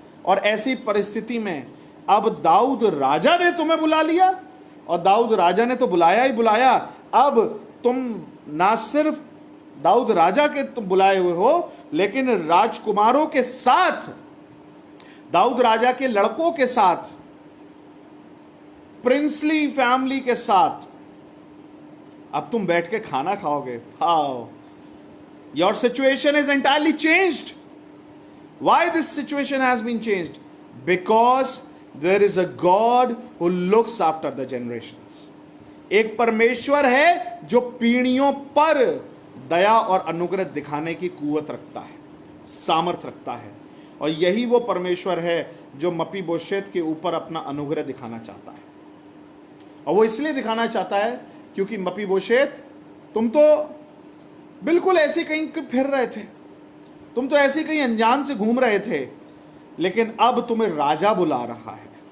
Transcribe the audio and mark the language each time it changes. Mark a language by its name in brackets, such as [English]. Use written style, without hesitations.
[Hindi] और ऐसी परिस्थिति में अब दाऊद राजा ने तुम्हें बुला लिया, और दाऊद राजा ने तो बुलाया ही बुलाया, अब तुम ना सिर्फ दाऊद राजा के तुम बुलाए हुए हो, लेकिन राजकुमारों के साथ, दाऊद राजा के लड़कों के साथ, [English] princely family [Hindi] के साथ अब तुम बैठ के खाना खाओगे। [English] How your situation is entirely changed. Why this situation has been changed? Because there is a God who looks after the generations. [Hindi] एक परमेश्वर है जो पीढ़ियों पर दया और अनुग्रह दिखाने की कुवत रखता है, सामर्थ रखता है। और यही वो परमेश्वर है जो मपीबोशेत के ऊपर अपना अनुग्रह दिखाना चाहता है। और वो इसलिए दिखाना चाहता है क्योंकि मपीबोशेत, तुम तो बिल्कुल ऐसे कहीं फिर रहे थे, तुम तो ऐसे कहीं अनजान से घूम रहे थे, लेकिन अब तुम्हें राजा बुला रहा है।